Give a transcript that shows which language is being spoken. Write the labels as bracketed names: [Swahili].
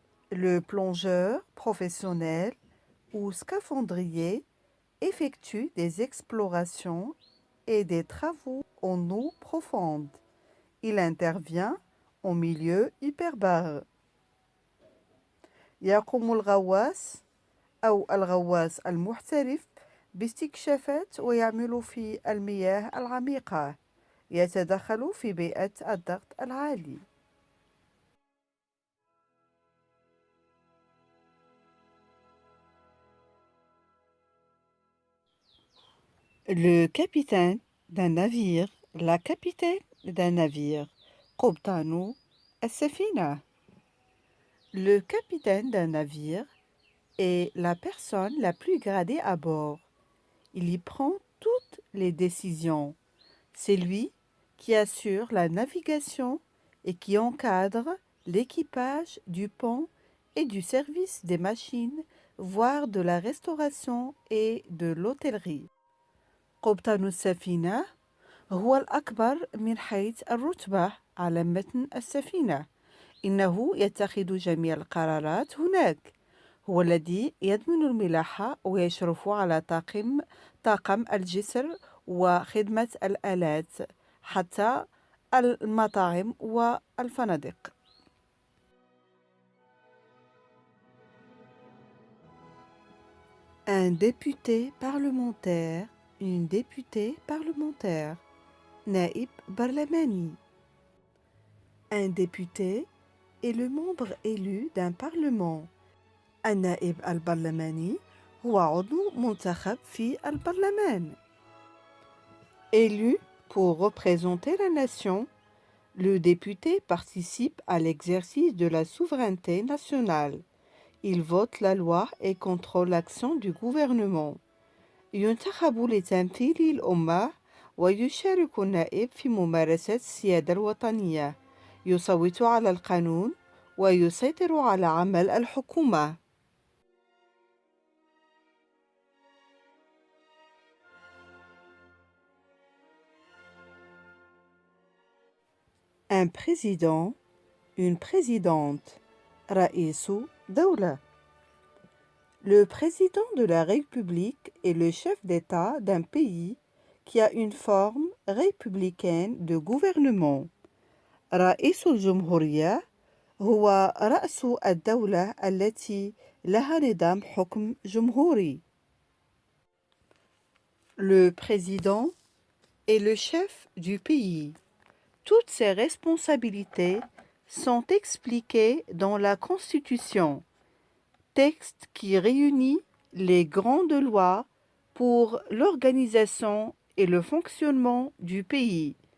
[French] Le plongeur professionnel ou scaphandrier effectue des explorations et des travaux en eau profonde. Il intervient en milieu hyperbare. [Arabic] يقوم الغواص أو الغواص المحترف باستكشافات ويعمل في المياه العميقة. يتدخل في بيئة الضغط العالي. [French] Le capitaine d'un navire, la capitaine d'un navire. [Arabic] قبطان السفينة. [French] Le capitaine d'un navire est la personne la plus gradée à bord. Il y prend toutes les décisions. C'est lui qui assure la navigation et qui encadre l'équipage du pont et du service des machines, voire de la restauration et de l'hôtellerie. [Arabic] قبطان السفينة هو الأكبر من حيث الرتبة على متن السفينة. إنه يتخذ جميع القرارات هناك. هو الذي يضمن الملاحة ويشرف على طاقم الجسر وخدمة الآلات حتى المطاعم والفنادق. [French] Un député parlementaire, une députée parlementaire. [Arabic] نائب برلماني. [French] Un député est le membre élu d'un parlement. [Arabic] النائب البرلماني هو عضو منتخب في البرلمان. [French] Élu pour représenter la nation, le député participe à l'exercice de la souveraineté nationale. Il vote la loi et contrôle l'action du gouvernement. [Arabic] ينتخب لتمثيل الأمة ويشارك النائب في ممارسة السيادة الوطنية. يصوت على القانون ويسيطر على عمل الحكومة. [French] Un président, une présidente. [Arabic] رئيس دولة. [French] Le président de la République est le chef d'État d'un pays qui a une forme républicaine de gouvernement. [Arabic] رئيس الجمهورية هو رأس الدولة التي لها نظام حكم جمهوري. [French] Le président est le chef du pays. Toutes ses responsabilités sont expliquées dans la Constitution, texte qui réunit les grandes lois pour l'organisation et le fonctionnement du pays.